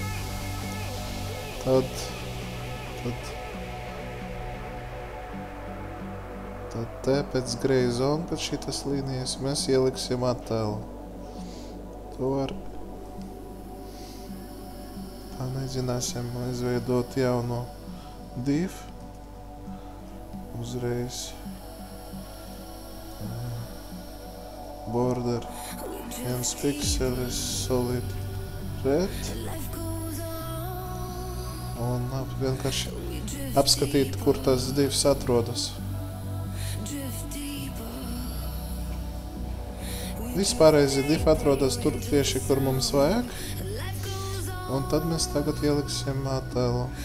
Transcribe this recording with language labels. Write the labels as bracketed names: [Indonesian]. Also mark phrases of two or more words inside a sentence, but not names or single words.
[Latvian] Tad te pēc [English] grey zone, [Latvian] pēc šitas līnijas, mēs ieliksim attēlu. To var Tā, mēģināsim izveidot jauno div. Uzreiz. Border. [English] 1 pixelis solid red. [Latvian] Un vienkārši apskatīt, kur tas divs atrodas. Vispārreizi div atrodas tur tieši, kur mums vajag. Un tad mēs tagad ieliksim attēlu.